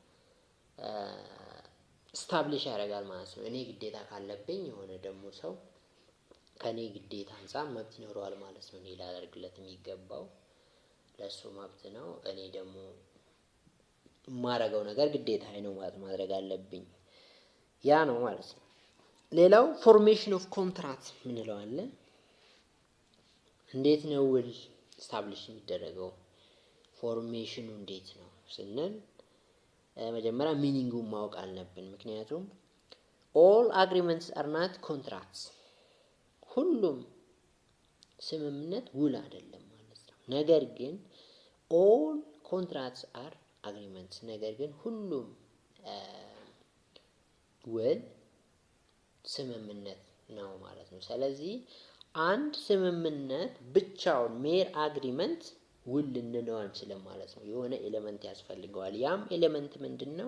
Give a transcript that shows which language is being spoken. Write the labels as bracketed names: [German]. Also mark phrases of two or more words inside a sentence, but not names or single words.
[Amharic] ስታብሊሽ ያደርጋል ማለት ነው። እኔ ግዴታ ካለብኝ የሆነ ደግሞ ሰው ከኔ ግዴታ አንፃር መብት ይኖረዋል ማለት ነው። እኔ ላደርግለት የሚገባው ለሱ መብት ነው። እኔ ደግሞ የማረገው ነገር ግዴታ ነው ማለት ማድረግ አለብኝ። ያ ነው ማለት ነው። ሌላው [English] formation of contract [Amharic] ምንለው አለ። እንዴት ነው ውል ስታብሊሽ የሚደረገው? ፎርሜሽኑ እንዴት ነው ስንል መጀመሪያ ሚኒንጉን ማወቅ አለብን። ምክንያቱም [English] all agreements are not contracts፣ [Amharic] ሁሉም ስምምነት ውል አይደለም ማለት ነው። ነገር ግን [English] all contracts are agreements፣ [Amharic] ነገር ግን ሁሉም ውል ስምምነት ነው ማለት ነው። ስለዚህ አንድ ስምምነት ብቻውን [English] mere agreement [Amharic] ውል ልንለው አንችልም ማለት ነው። የሆነ ኤሌመንት ያስፈልገዋል። ያም ኤሌመንት ምንድነው?